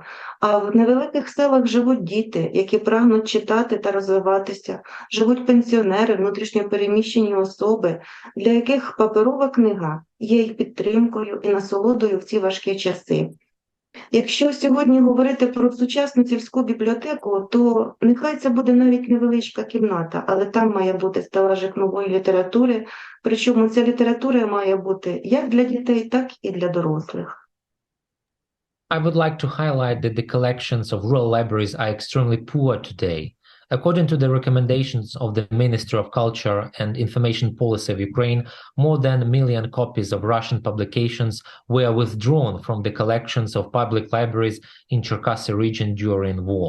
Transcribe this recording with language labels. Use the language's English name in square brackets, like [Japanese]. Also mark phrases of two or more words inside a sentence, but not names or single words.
[Ukrainian] А в невеликих селах живуть діти, які прагнуть читати та розвиватися, живуть пенсіонери, внутрішньо переміщені особи, для яких паперова книга є їх підтримкою і насолодою в ці важкі часи. Якщо сьогодні говорити про сучасну сільську бібліотеку, то нехай це буде навіть невеличка кімната, але там має бути стелажик нової літератури, причому ця література має бути як для дітей, так і для дорослих. [English] I would like to highlight that the collections of rural libraries are extremely poor today. According to the recommendations of the Ministry of Culture and Information Policy of Ukraine, more than 1 million copies of Russian publications were withdrawn from the collections of public libraries in Cherkasy region during war.